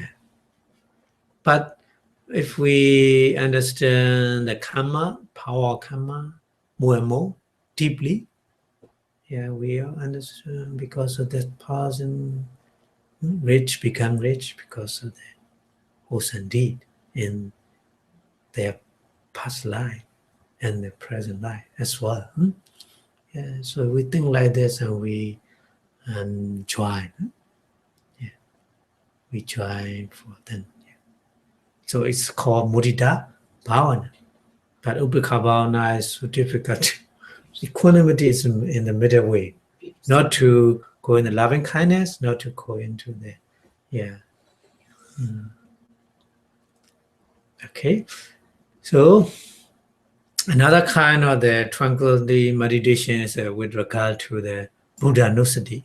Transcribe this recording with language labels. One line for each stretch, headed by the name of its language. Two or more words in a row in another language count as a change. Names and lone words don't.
English: But if we understand the karma, power of karma, more and more deeply, Yeah, we all understand because of that person, rich become rich because of the wholesome deed in their past life and the present life as well. Yeah, so we think like this and we join. Yeah, we join for them. Yeah. So it's called
Pali: mudita bhavana.
English: But
Pali: upekha bhavana
English: is so difficult. Equanimity is in the middle way, not to go in the loving kindness, not to go into the, yeah. Okay, so another kind of the tranquility meditation is with regard to the
Pali: Buddha Nusati.